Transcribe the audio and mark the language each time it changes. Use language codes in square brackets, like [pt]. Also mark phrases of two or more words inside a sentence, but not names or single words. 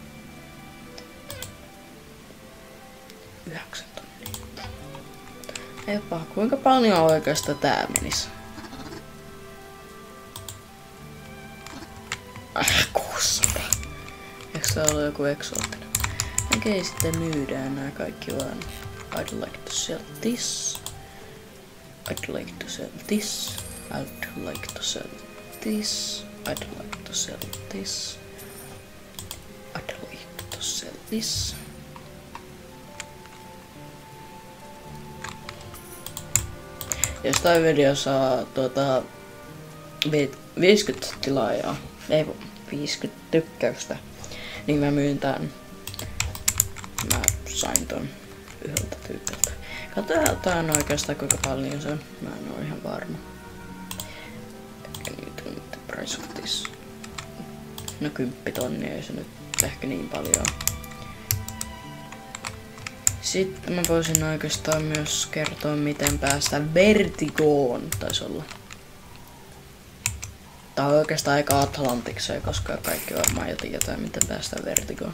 [fi] 9 tonnia. Ei paha, kuinka paljon oikeastaan tää menis? 600. Eikö tää ole joku eksoottinen? Okei, sitten myydään nää kaikki vaan. [en] I'd like to sell this. I'd like to sell this. I'd like to sell this. I'd like to sell this. I'd like to sell this. [fi] Jos toi video saa 50 tilaajaa, ei 50 tykkäystä, niin mä myyn tän. Mä sain ton yhdeltä tyypiltä. Katsotaan oikeastaan kuinka paljon se on. Mä en oo ihan varma. Nyt [en] price of this. [fi] No 10 tonnia, ei se nyt ehkä niin paljon. Sitten mä voisin oikeastaan myös kertoa miten päästään Vertigoon, taisi olla. Tää on oikeastaan aika Atlantikseen, koska kaikki varmaan jo tietää miten päästään Vertigoon.